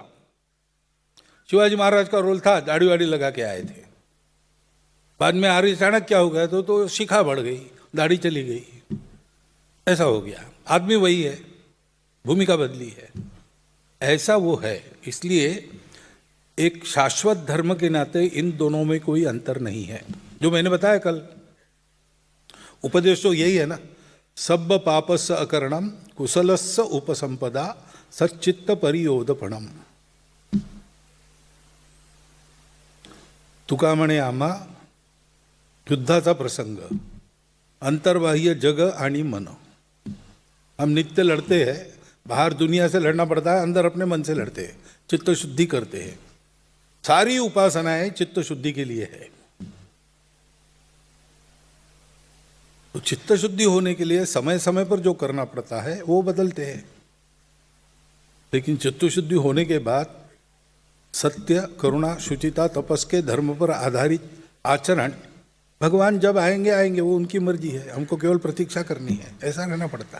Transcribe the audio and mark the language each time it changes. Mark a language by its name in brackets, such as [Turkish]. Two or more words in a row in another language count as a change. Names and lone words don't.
[Hindi] शिवाजी महाराज का रोल था, दाढ़ी वाड़ी लगा के आए थे, बाद में आर्य चाणक्य हो गया तो शिखा बढ़ गई, दाढ़ी चली गई, ऐसा हो गया। आदमी वही है, भूमिका बदली है, ऐसा वो है। इसलिए एक शाश्वत धर्म के नाते इन दोनों में कोई अंतर नहीं है। जो मैंने बताया कल, उपदेश तो यही है ना, [Pali] सब पापस्य अकरणम कुशलस्य उपसंपदा सच्चित्त परियोदपणम। [Marathi] तुका म्हणे आम्हा युद्धाचा प्रसंग, अंतर्बाह्य जग आणि मन। [Hindi] हम नित्य लड़ते हैं, बाहर दुनिया से लड़ना पड़ता है, अंदर अपने मन से लड़ते हैं, चित्त शुद्धि करते हैं। सारी उपासनाएं चित्त शुद्धि के लिए है। तो चित्त शुद्धि होने के लिए समय समय पर जो करना पड़ता है वो बदलते हैं, लेकिन चित्त शुद्धि होने के बाद सत्य, करुणा, शुचिता, तपस के धर्म पर आधारित आचरण, भगवान जब आएंगे आएंगे, वो उनकी मर्जी है, हमको केवल प्रतीक्षा करनी है, ऐसा रहना पड़ता है।